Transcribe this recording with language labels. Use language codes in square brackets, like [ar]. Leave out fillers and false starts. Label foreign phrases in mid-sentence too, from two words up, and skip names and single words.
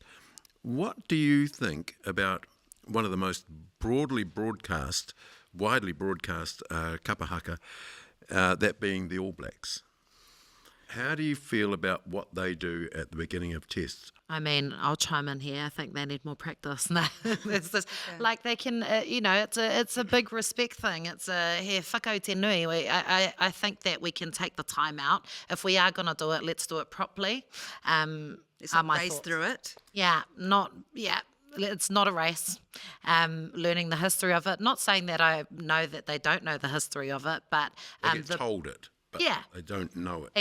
[en] What do you think about one of the most widely broadcast Kapa Haka, that being the All Blacks? How do you feel about what they do at the beginning of tests? I mean, I'll chime in here. I think they need more practice. No, it's just, like they can, it's a big respect thing. [mi] It's he whakau te nui. [en] I think that we can take the time out. If we are going to do it, let's do it properly. Let's not race through it. It's not a race. Learning the history of it. Not saying that I know that they don't know the history of it, but they get told it. But they don't know it.